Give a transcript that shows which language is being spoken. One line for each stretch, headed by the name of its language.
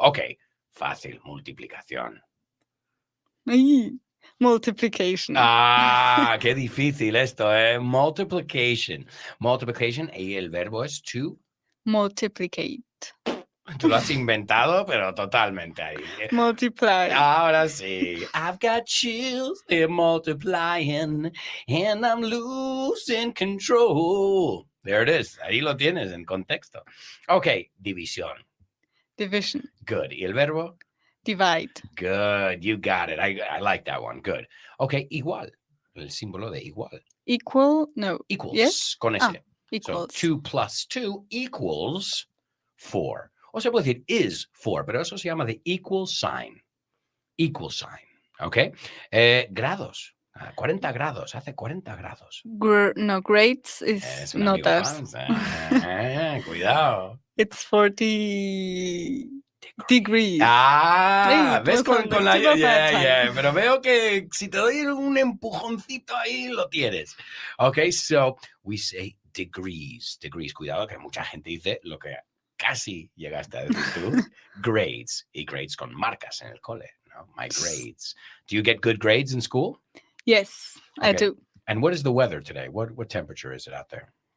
Spanish: Ok, fácil, multiplicación.
English: Multiplication.
Spanish: Qué difícil esto, ¿eh? Multiplication. Multiplication y el verbo es to...
English: Multiplicate.
Spanish: Tú lo has inventado, pero totalmente ahí.
English: Multiply.
Spanish: Ahora sí.
English: I've got chills, they're multiplying, and I'm losing control. There it is.
Spanish: Ahí lo tienes en contexto. Ok, división.
English: Division.
Spanish: Good. ¿Y el verbo?
English: Divide. Good. You got it. I like that one. Good. Ok, igual.
Spanish: El símbolo de igual.
English: Equal? No. Equals. Yes?
Spanish: Con ese.
English: Equals. So 2 plus 2 equals 4.
Spanish: O se puede decir is 4, pero eso se llama de
English: equal sign. Equal sign. Ok.
Spanish: Grados. 40 grados. Hace 40 grados.
English: No, grades is notas.
Spanish: Cuidado.
English: It's 40 degrees. Degrees. Ah,
Spanish: Sí, ves pues, con la...
English: tip of my
Spanish: Yeah, pero veo que si te doy un empujoncito ahí, lo tienes.
English: Okay, so we say degrees. Degrees,
Spanish: cuidado que mucha gente dice lo que casi llegaste a decir tú,
English: grades.
Spanish: Y grades con marcas en el cole.
English: No, my grades. Do you get good grades in school? Yes, I Okay. do. And what is the weather today? What temperature is it out there?